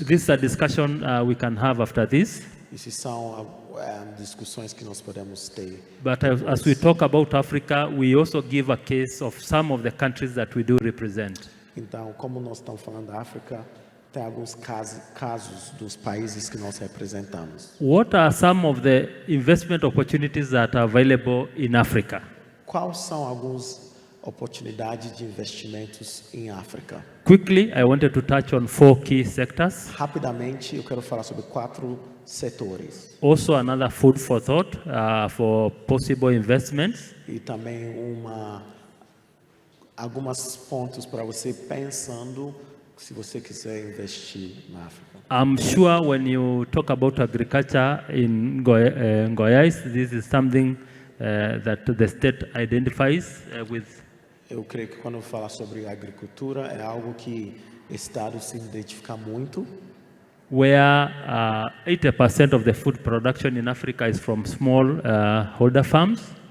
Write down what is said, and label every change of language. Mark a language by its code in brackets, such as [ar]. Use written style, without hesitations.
[en] This is a discussion we can have after this. [pt] Essas são discussões que nós podemos ter. [en] But as we talk about Africa, we also give a case of some of the countries that we do represent. [pt] Então, como nós estamos falando da África, tem alguns casos dos países que nós representamos. [en] What are some of the investment opportunities that are available in Africa? [pt] Quais são algumas oportunidades de investimentos em África? [en] Quickly, I wanted to touch on 4 key sectors. [pt] Rapidamente, eu quero falar sobre 4 setores. [en] Also, another food for thought for possible investments. [pt] E também alguns pontos para você pensando se você quiser investir na África. [en] I'm sure when you talk about agriculture in Goiás, this is something that the state identifies with. [pt] Eu creio que quando eu falar sobre agricultura é algo que o Estado se identifica muito, [en] where 80% of the food production in Africa is from small holder farms.